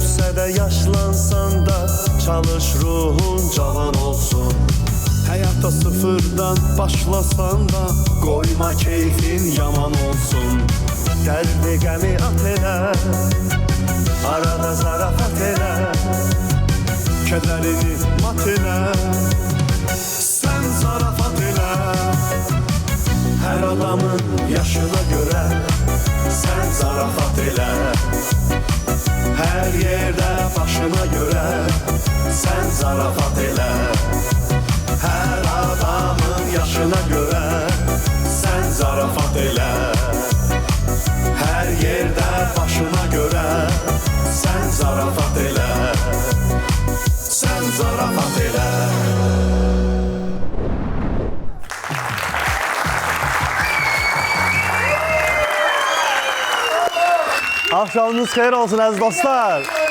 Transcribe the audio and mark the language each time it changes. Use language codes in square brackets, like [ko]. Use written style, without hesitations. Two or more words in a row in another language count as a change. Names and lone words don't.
[az] de yaşlansan da çalış ruhun cavan olsun. [tr] Hayata sıfırdan başlasan da koyma keyfin yaman olsun. [az] Derdi gəmi at elə, arada zarafat elə, kederini mat elə, sen zarafat elə. Her adamın yaşına göre sen zarafat elə. Her yerde başına göre sen zarafat elə. Her adamın yaşına göre sen zarafat elə. Her yerde başına göre sen zarafat elə. Sen zarafat elə. Axşamınız xeyir olsun əziz dostlar.